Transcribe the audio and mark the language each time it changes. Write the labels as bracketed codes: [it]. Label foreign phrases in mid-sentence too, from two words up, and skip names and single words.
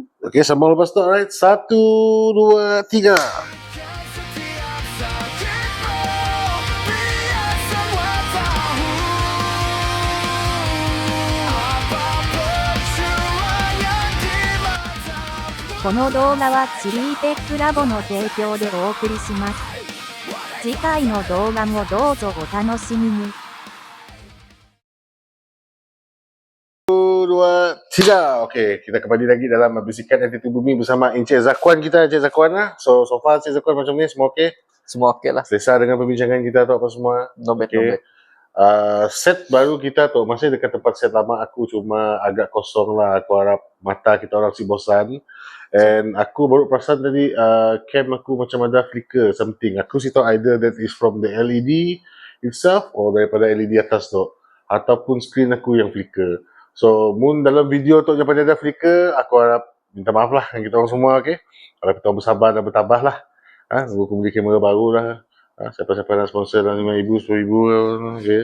[ms] Okay, sambung lepas tu. Alright, 1, 2, 3. [id] Setiap sakitmu biar semua tahu apapun cuma yang di matamu. [ja] この動画はチリーテックラボの提供でお送りします。次回の動画もどうぞお楽しみに。 [ms] 1, 2, 3. Okay, kita kembali lagi dalam bisikan Entiti Bumi bersama Encik Zakwan kita. Encik Zakwan lah. [en] So far [ms] Encik Zakwan macam ni, semua okay? Semua okey lah. Selesa dengan perbincangan kita tu apa semua? [en] No bad, Okay. no bad. [ms] Set baru kita tu masih dekat tempat set lama aku, cuma agak kosong lah. Aku harap mata kita orang si bosan. And aku baru perasan tadi cam aku macam ada [en] flicker something. [ms] Aku si tahu [en] either that is from the LED itself [ms] or daripada LED atas tu, ataupun screen aku yang flicker. So mun dalam video tu yang ada flicker, aku harap minta maaf lah dengan kita orang semua. Okay, harap kita orang bersabar dan bertabah lah. Aku beli kamera baru lah. Siapa-siapa nak sponsor dalam RM5,000, RM10,000.